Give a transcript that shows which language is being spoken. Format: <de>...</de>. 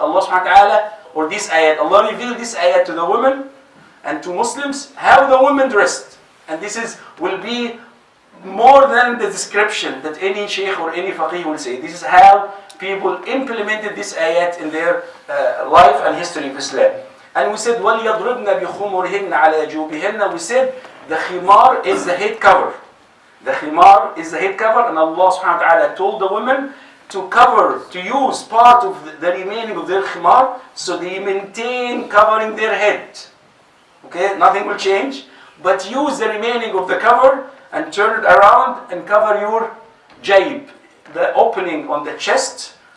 <en>Allah subhanahu wa ta'ala, or this ayat, Allah revealed this ayat to the women and to Muslims, how the women dressed. And this will be more than the description that any sheikh or any faqih will say. This is how people implemented this ayat in their life and history of Islam. And we said,</en> <ar>وَلْيَضْرِبْنَ بِخُمُرِهِنَّ عَلَى جُوبِهِنَّ.</ar> <en>We said the khimar is the head cover. The khimar is the head cover, and Allah subhanahu wa ta'ala told the women to cover, to use part of the remaining of their khimar, so they maintain covering their head. Okay, nothing will change, but use the remaining of the cover and turn it around and cover your jayb, the opening on the chest.</en>